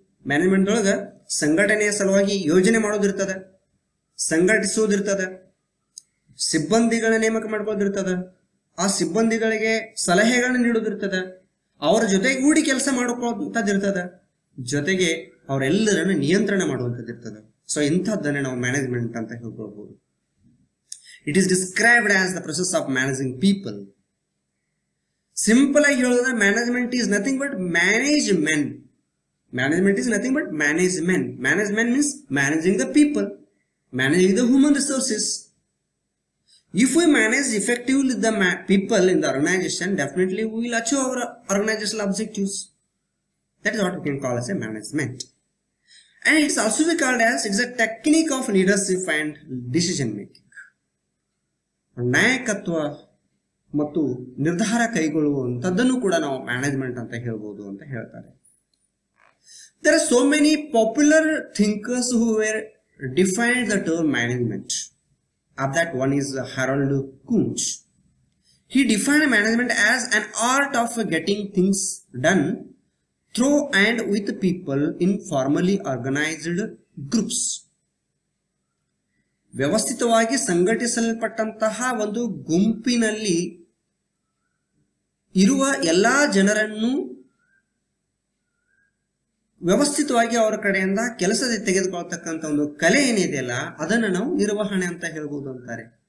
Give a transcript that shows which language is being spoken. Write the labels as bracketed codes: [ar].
[kn] Management ಒಳಗ ಸಂಘಟನೆಯ ಸಲುವಾಗಿ ಯೋಜನೆ ಮಾಡೋದಿರ್ತದೆ, ಸಂಘಟಿಸೋದಿರ್ತದೆ, ಸಿಬ್ಬಂದಿಗಳ ನೇಮಕ ಮಾಡ್ಕೋದಿರ್ತದೆ, ಆ ಸಿಬ್ಬಂದಿಗಳಿಗೆ ಸಲಹೆಗಳನ್ನ ನೀಡೋದಿರ್ತದೆ, ಅವರ ಜೊತೆಗೂಡಿ ಕೆಲಸ ಮಾಡ್ಕೊಳ್ಳೋಂಥದ್ದಿರ್ತದೆ, ಜೊತೆಗೆ ಅವರೆಲ್ಲರನ್ನು ನಿಯಂತ್ರಣ ಮಾಡುವಂಥದ್ದಿರ್ತದೆ. ಸೊ ಇಂಥದ್ದನ್ನೇ ನಾವು ಮ್ಯಾನೇಜ್ಮೆಂಟ್ ಅಂತ ಹೇಳ್ಕೊಳ್ಬಹುದು. [en] It is described as the process of managing people. [kn] Simple ಆಗಿ ಹೇಳೋದ್ರೆ [en] Management is nothing but manage men. Management is nothing but management. Management means managing the people, managing the human resources. If we manage effectively the people in the organization, definitely we will achieve our organizational objectives. That is what we can call as a management. And it's also called as, it's a technique of leadership and decision making. [kn] ನಾಯಕತ್ವ ಮತ್ತು ನಿರ್ಧಾರ ಕೈಗೊಳ್ಳುವಂತದ್ದನ್ನು ಕೂಡ ನಾವು management ಅಂತ ಹೇಳ್ಬೋದು ಅಂತ ಹೇಳ್ತಾರೆ. [en] There are so many popular thinkers who were defined the term management. Of that, one is Harold Kunz. He defined management as an art of getting things done through and with people in formally organized groups. [kn] ವ್ಯವಸ್ಥಿತವಾಗಿ ಸಂಘಟಿಸಲ್ಪಟ್ಟಂತಹ ಒಂದು ಗುಂಪಿನಲ್ಲಿ ಇರುವ ಎಲ್ಲಾ ಜನರನ್ನು ವ್ಯವಸ್ಥಿತವಾಗಿ ಅವರ ಕಡೆಯಿಂದ ಕೆಲಸದ ತೆಗೆದುಕೊಳ್ತಕ್ಕಂಥ ಒಂದು ಕಲೆ ಏನಿದೆಯಲ್ಲ ಅದನ್ನು ನಾವು ನಿರ್ವಹಣೆ ಅಂತ ಹೇಳ್ಬೋದು ಅಂತಾರೆ.